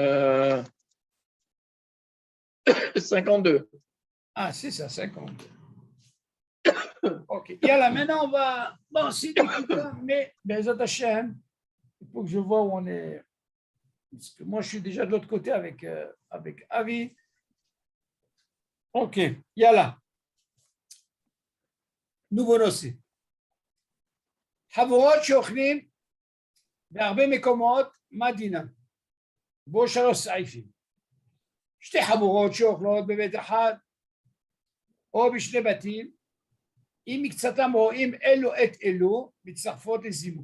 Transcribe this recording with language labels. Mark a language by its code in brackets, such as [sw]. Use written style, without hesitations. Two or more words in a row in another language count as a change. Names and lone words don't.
[fr] 52. Ah, c'est ça, 52. OK. Et là, maintenant, on va. Bon, c'est du mais [he] בעזרת השם, [fr] il faut que je vois où on est. Parce que moi, je suis déjà de l'autre côté avec Avi. OK. Yalla. Nouveau nocé. [he] חבורות שאוכלים בהרבה מקומות מדינה. בו 3 סעיפים. 2 חבורות שאוכלות בבית אחד או בשני בתים, אם מקצתם רואים אלו את אלו, מצטרפות לזימון.